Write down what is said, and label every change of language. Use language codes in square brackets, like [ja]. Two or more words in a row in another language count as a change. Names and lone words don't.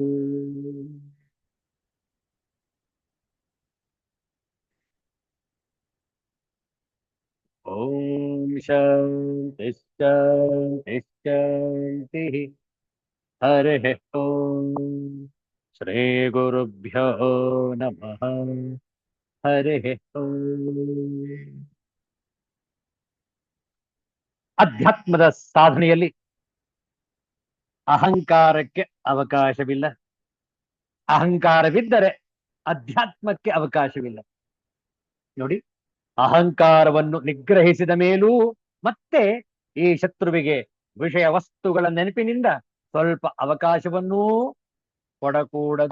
[sa] ओम शांति शांति शांतिः। हरिः ओम। श्री गुरुभ्यो नमः। हरिः ओम। [kn] ಅಧ್ಯಾತ್ಮದ ಸಾಧನೆಯಲ್ಲಿ ಅಹಂಕಾರಕ್ಕೆ ಅವಕಾಶವಿಲ್ಲ. ಅಹಂಕಾರವಿದ್ದರೆ ಅಧ್ಯಾತ್ಮಕ್ಕೆ ಅವಕಾಶವಿಲ್ಲ. ನೋಡಿ, ಅಹಂಕಾರವನ್ನು ನಿಗ್ರಹಿಸಿದ ಮೇಲೂ ಮತ್ತೆ ಈ ಶತ್ರುವಿಗೆ ವಿಷಯ ವಸ್ತುಗಳ ನೆನಪಿನಿಂದ ಸ್ವಲ್ಪ ಅವಕಾಶವನ್ನೂ ಕೊಡಕೂಡದು.